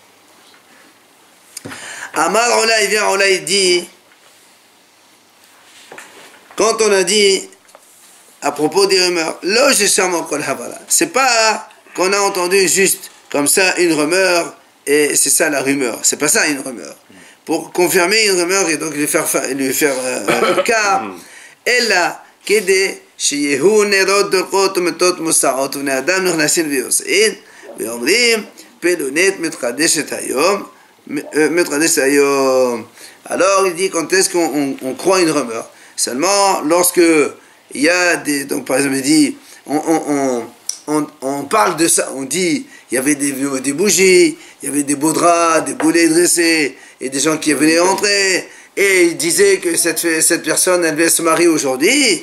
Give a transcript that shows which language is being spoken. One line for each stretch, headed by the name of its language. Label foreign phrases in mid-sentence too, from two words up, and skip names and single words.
French: Amar Ola, il vient, Ola, il dit, quand on a dit à propos des rumeurs, c'est pas qu'on a entendu juste comme ça une rumeur et c'est ça la rumeur. C'est pas ça une rumeur. Pour confirmer une rumeur et donc lui faire cas, elle a qu'aider
Hebrew: שיהיו נרות דולקות ומתות מוסעות ובני אדם נכנסים ויוצאים ואומרים פלונית מתחדשת היום.
French: Alors il dit quand est-ce qu'on croit une rumeur? Seulement lorsque il y a des, donc par exemple il dit on parle de ça, on dit il y avait des bougies, il y avait des beaux draps, des boulets dressés et des gens qui venaient entrer et il disait que cette personne elle devait se marier aujourd'hui.